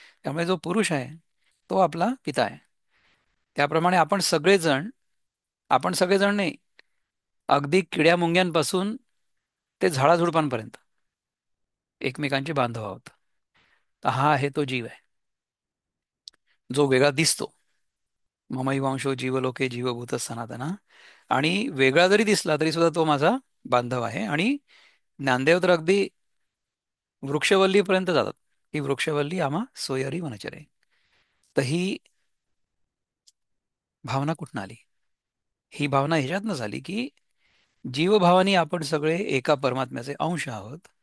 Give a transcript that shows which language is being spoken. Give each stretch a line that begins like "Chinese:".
Marathi: त्यामुळे जो पुरुष आहे तो आपला पिता आहे. त्याप्रमाणे आपण सगळेजण नाही, अगदी किड्या मुंग्यांपासून ते झाडाझुडपांपर्यंत एकमेकांचे बांधव आहोत. तर हा आहे तो जीव आहे जो वेगळा दिसतो.
Sanskrit: ममैवांशो जीवलोके जीवभूत सनातना.
Marathi: आणि वेगळा जरी दिसला तरी सुद्धा तो माझा बांधव आहे. आणि ज्ञानदेव तर अगदी वृक्षवल्लीपर्यंत जातात ही वृक्षवल्ली आम्हा सोयरी वनचरे. तर ही भावना कुठून आली? ही भावना ह्याच्यातनं झाली की जीवभावानी आपण सगळे एका परमात्म्याचे अंश आहोत.